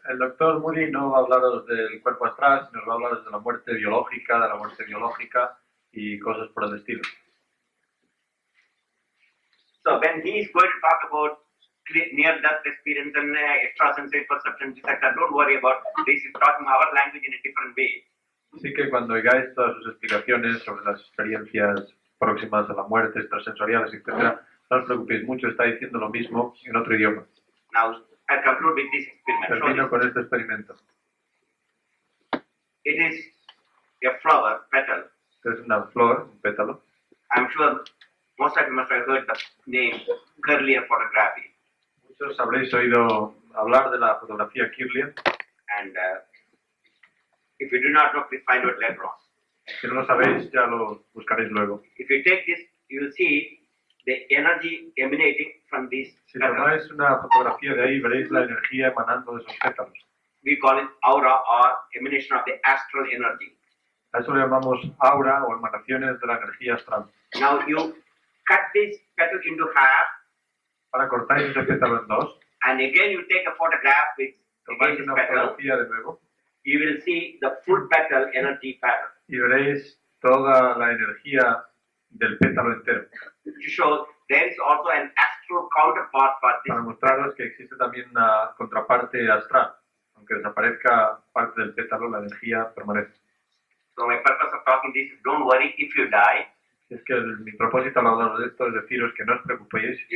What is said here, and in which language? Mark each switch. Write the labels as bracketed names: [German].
[Spanish] El doctor Moody no va a hablaros del cuerpo astral, sino va a hablaros de la muerte biológica y cosas por el estilo. [English] So when he is going to talk about near-death experience and extrasensory perception, etc., don't worry about this. Is talking our language in a different way. [Spanish] Así que cuando oigáis todas sus explicaciones sobre las experiencias próximas a la muerte, extrasensoriales, etc., no os preocupéis mucho, está diciendo lo mismo en otro idioma. [English] Now, I conclude with this experiment. [Spanish] Termino con este experimento. [English] It is a flower, petal. [Spanish] Es una flor, un pétalo. [English] I'm sure most of you must have heard the name Kirlian photography. [Spanish] Muchos habréis oído hablar de la fotografía Kirlian. [English] And if you do not know, please find out later on. [Spanish] Si no lo sabéis, ya lo buscaréis luego. [English] If you take this, you will see the energy emanating from these [Spanish] Si [English] petals. [Spanish] tomáis una fotografía de ahí, veréis la energía emanando de esos pétalos. [English] We call it aura or emanation of the astral energy. [Spanish] A eso le llamamos aura o emanaciones de la energía astral. [English] Now you cut this petal into half, [Spanish] Ahora cortáis ese pétalo en dos, [English] and again you take a photograph with [Spanish] tomáis [English] this [Spanish] una [English] petal. [Spanish] fotografía de nuevo [English] You will see the full petal energy pattern [Spanish] y veréis toda la energía del pétalo entero. [English] to show there is also an astral counterpart for this. [Spanish] Para mostraros que existe también una contraparte astral. Aunque desaparezca parte del pétalo, la energía permanece. [English] So my purpose of talking this is don't worry if you die, [Spanish] Es que mi propósito al hablar de esto es deciros que no os preocupéis si